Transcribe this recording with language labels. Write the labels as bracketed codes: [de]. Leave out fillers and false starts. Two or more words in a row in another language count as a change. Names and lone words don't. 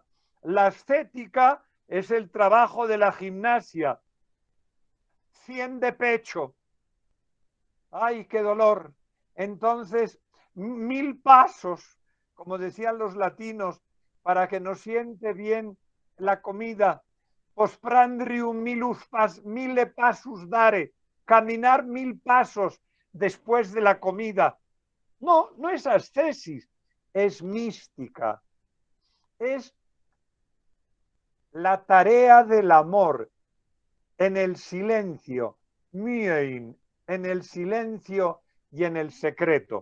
[es] La ascética es el trabajo de la gimnasia. 100 de pecho. ¡Ay, qué dolor! Entonces, 1000 pasos, como decían los latinos, para que nos siente bien la comida. [la] Posprandrium mille passus dare. [es] Caminar 1000 pasos después de la comida. No, no es ascesis, es mística. Es la tarea del amor en el silencio, miein, en el silencio y en el secreto.